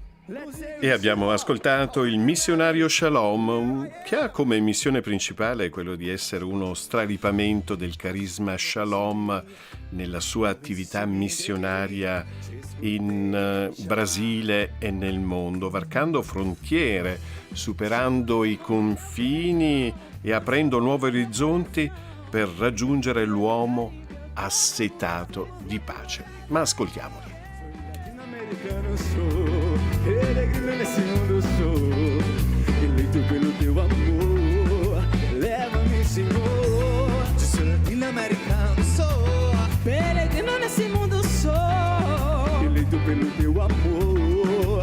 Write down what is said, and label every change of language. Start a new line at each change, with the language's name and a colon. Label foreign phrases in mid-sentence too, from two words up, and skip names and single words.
Italian: E abbiamo ascoltato il missionario Shalom, che ha come missione principale quello di essere uno straripamento del carisma Shalom nella sua attività missionaria in Brasile e nel mondo, varcando frontiere, superando i confini e aprendo nuovi orizzonti per raggiungere l'uomo assetato di pace. Ma ascoltiamoli.
Portuguese: Latino-americano sou, peregrino nesse mundo sou, eleito pelo teu amor, leva-me, Senhor. Sou latino-americano sou, peregrino nesse mundo sou, eleito pelo teu amor.